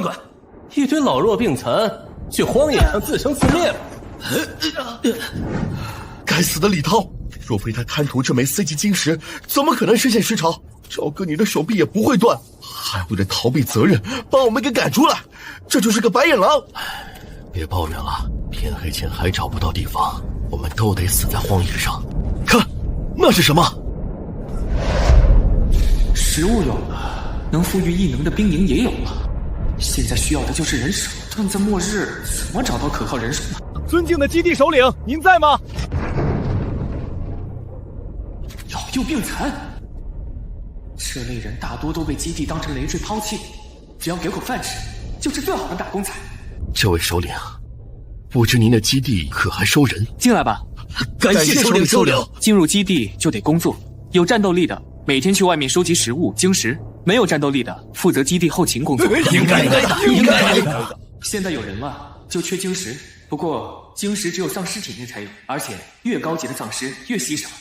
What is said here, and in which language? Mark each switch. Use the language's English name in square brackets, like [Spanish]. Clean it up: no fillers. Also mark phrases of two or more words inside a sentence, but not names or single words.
[Chinese] 一堆老弱病残。去荒野上自生自滅吧！該死的李濤，若非他貪圖這枚 C 級晶石，怎麼可能實現屍潮？趙哥，你的手臂也不會斷，還為了逃避責任把我們給趕出來，這就是個白眼狼！別抱怨了，天黑前還找不到地方，我們都得死在荒野上。看，那是什麼？食物有了，能賦予異能的兵營也有了。現在需要的就是人手，但在末日怎麼找到可靠人手呢？尊敬的基地首領，您在嗎？老幼病殘，这類人大多都被基地當成累赘拋棄，只要給口飯吃，就是最好的打工仔。這位首領，不知您的基地可還收人？進來吧。感謝首領收留。進入基地就得工作，有戰鬥力的每天去外面收集食物、晶石。沒有戰鬥力的，負責基地後勤工作。應該的。現在有人了，就缺晶石。不過晶石只有喪屍體內才有，而且越高級的喪屍越稀少。